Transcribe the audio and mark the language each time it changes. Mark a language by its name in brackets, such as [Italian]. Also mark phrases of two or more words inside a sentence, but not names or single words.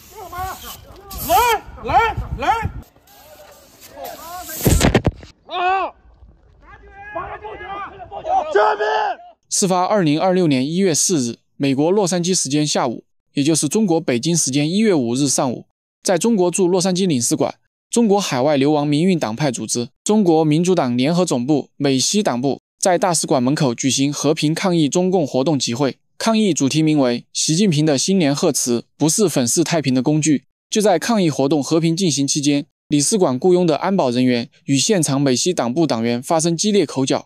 [Chinese] 來！啊！救命！事发2026年1月4日，美国洛杉矶时间下午，也就是中国北京时间1月5日上午，在中国驻洛杉矶领事馆，中国海外流亡民运党派組織中國民主黨聯合總部美西黨部在大使館門口舉行和平抗議中共活動集會，抗議主題名為習近平的新年賀詞不是粉飾太平的工具。就在抗議活動和平進行期間，領事館僱傭的安保人員與現場美西黨部黨員發生激烈口角。